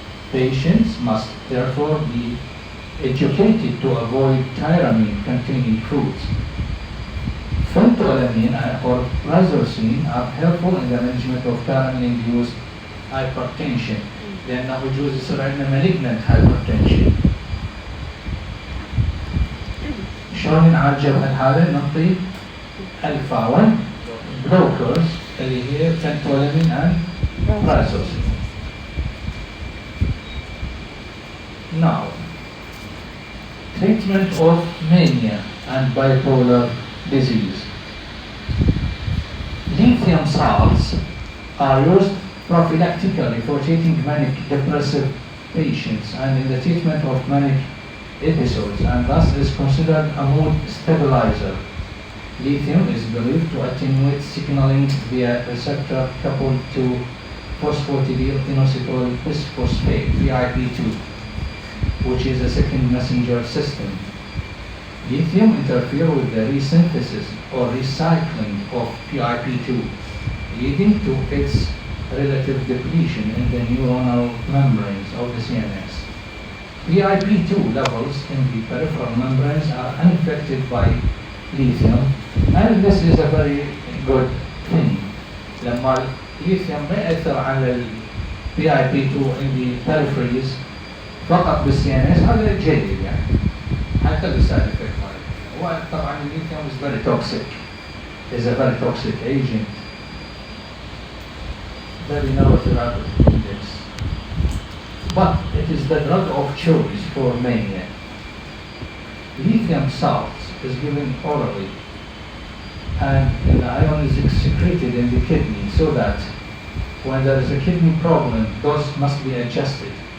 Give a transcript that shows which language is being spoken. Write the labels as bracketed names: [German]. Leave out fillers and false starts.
[English] Patients must therefore be educated to avoid tyramine-containing foods. Phentolamine or prazosine are helpful in the management of tyramine-induced hypertension [Arabic] لأنه يجوز يصير عندنا [English] malignant hypertension. [Arabic] شلون نعالجها بهالحالة؟ نعطي [English] alpha 1 blockers [Arabic] اللي هي phentolamine and prazosine. [English] Now, treatment of mania and bipolar disease. Lithium salts are used prophylactically for treating manic depressive patients and in the treatment of manic episodes, and thus is considered a mood stabilizer. Lithium is believed to attenuate signaling via receptor coupled to phosphatidylinositol bisphosphate (VIP2), which is a second messenger system. Lithium interferes with the resynthesis or recycling of PIP2, leading to its relative depletion in the neuronal membranes of the CNS. PIP2 levels in the peripheral membranes are unaffected by lithium, and this is a very good thing. [Arabic] لما lithium ما يأثر على ال PIP2 [English] in the peripheries [Arabic] فقط بالCNS هذا جيد يعني. حتى بالسايد افكت ماله. وطبعا الليثيوم [English] is very toxic. Is a very toxic agent. Very narrow therapeutic index. But it is the drug of choice for mania. Lithium salts is given orally, and the ion is secreted in the kidney so that when there is a kidney problem, dose must be adjusted.